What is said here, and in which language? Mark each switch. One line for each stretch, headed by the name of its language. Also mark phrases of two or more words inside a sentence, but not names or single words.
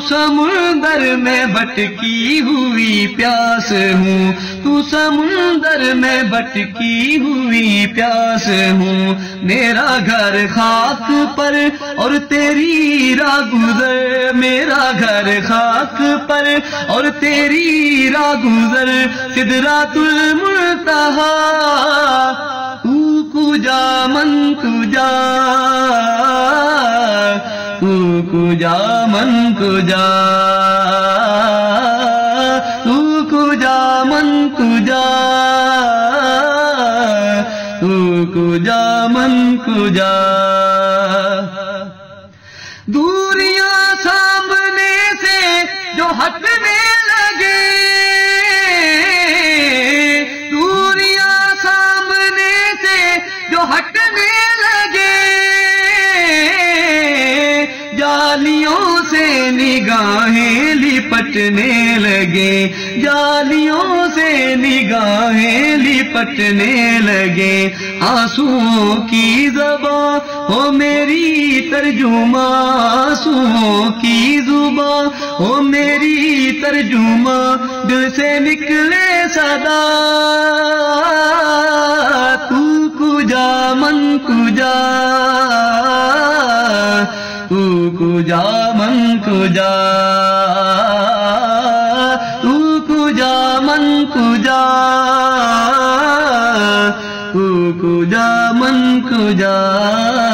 Urdu: سمندر میں بھٹکی ہوئی پیاس ہوں، تو سمندر میں بھٹکی ہوئی پیاس ہوں، میرا گھر خاک پر اور تیری راہ گزر، میرا گھر خاک پر اور تیری راہ گزر، سدرات المنتہا،
Persian: تو کجا من کجا، تو کجا من کجا، تو کجا من کجا، تو کجا من کجا۔
Urdu: دوریاں سامنے سے جو ہٹنے لگے، دوریاں سامنے سے جو ہٹنے لگے، جالیوں سے نگاہیں لپٹنے لگے، جالیوں سے نگاہیں لپٹنے لگے، آنسوؤں کی زباں ہو میری ترجمہ، آنسوؤں کی زباں ہو میری ترجمہ، دل سے نکلے صدا،
Persian: تو کجا من کجا، تو کجا من کجا، تو کجا من کجا، تو کجا من کجا۔